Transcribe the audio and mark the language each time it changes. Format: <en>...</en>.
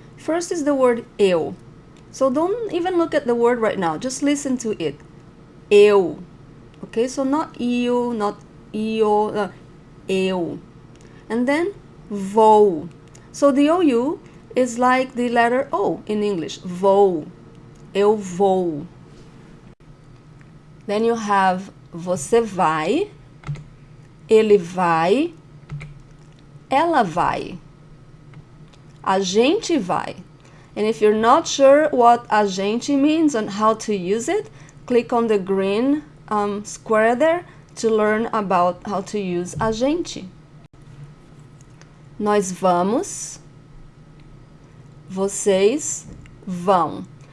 <en>First is the word eu. So don't even look at the word right now, just listen to it. Eu. Okay, so not eu, not io, eu. And then vou. So the OU is like the letter O in English,</en> <pt>vou, eu vou.</pt> <en>Then you have</en> <pt>você vai, ele vai, ela vai, a gente vai.</pt> <en>And if you're not sure what a gente means and how to use it, click on the green square there to learn about how to use a gente.</en> <pt>Nós vamos, vocês vão.</pt>